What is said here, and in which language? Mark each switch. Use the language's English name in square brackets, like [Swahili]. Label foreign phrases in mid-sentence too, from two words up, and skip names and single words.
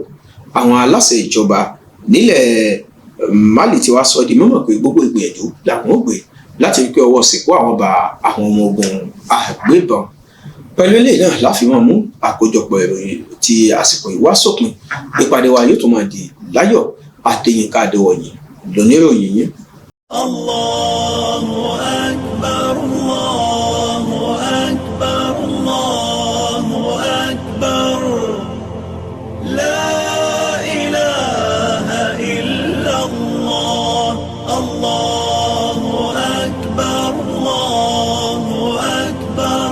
[Yoruba] Àwọn aláṣẹ ìjọba nílẹ̀ Mali ti wá sọ di mímọ̀ pé gbogbo ìgbìyànjú làwọn ò gbé láti rí pé ọwọ́ sìnkú àwọn bá àwọn ọmọ ogun agbébọn. Pẹ̀lú eléyìí náà láfihàn mú àkójọpọ̀ ìròyìn ti àsìkò ìwá sópin. Ìpàdé wa yóò tún máa di láyọ̀. Adéyínká Adéwọ̀yìn lóníròyìn yín. [Arabic] الله أكبر، الله أكبر، الله أكبر. لا إله إلا الله. الله أكبر، الله أكبر.